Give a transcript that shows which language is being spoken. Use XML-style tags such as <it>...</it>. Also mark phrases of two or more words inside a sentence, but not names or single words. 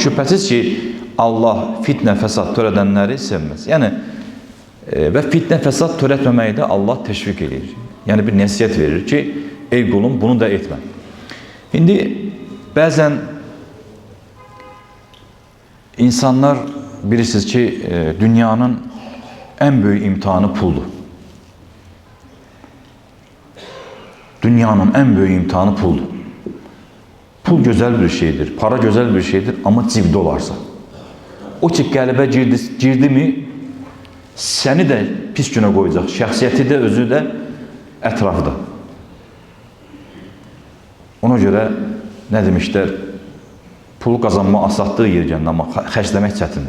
<az>Şübhəsiz ki, Allah fitnə, fəsad törədənləri sevməz. Və fitnə, fəsad törətməməyi də Allah təşviq edir. Bir nəsiyyət verir ki, ey qulum bunu da etmə. İndi Bəzən insanlar bilirsiniz ki,</az> <tr>dünyanın en büyük imtihanı puldur. Dünyanın en büyük imtihanı puldur. Pul güzel bir şeydir, para güzel bir şeydir ama cibde olarsa.</tr> <az>O ki qəlbə girdi mi, səni də pis günə qoyacaq. Şəxsiyyəti də, özü də, ətrafda. Ona görə nə demişlər? Pulu qazanma asadlığı yer gəlir, amma xərcləmək çətindir.</az>